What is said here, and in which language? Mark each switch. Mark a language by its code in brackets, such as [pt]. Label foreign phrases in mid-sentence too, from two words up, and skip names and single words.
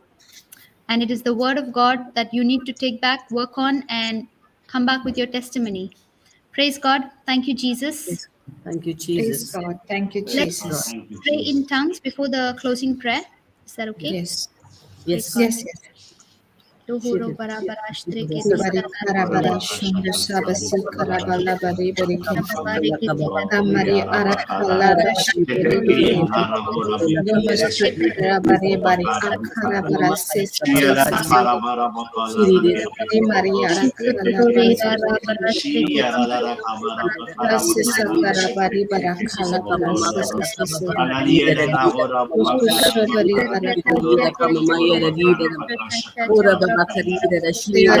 [en] And it is the word of God that you need to take back, work on, and come back with your testimony. Praise God. Thank you, Jesus. Thank you, Praise Jesus. God. Thank you, Let's Jesus. Thank you, pray in Jesus. tongues before the closing prayer. Is that okay? Yes. Yes. God. Yes. Tohoro Barabarashtre Bari karabara shundu sabasi karabala bari bari ke. Kamari arakala bashiri namaste karabari bari akarabara sesi Mari arakala rasi sakara bari barakala sesi Uskusha bari Ora baba karida da shiri da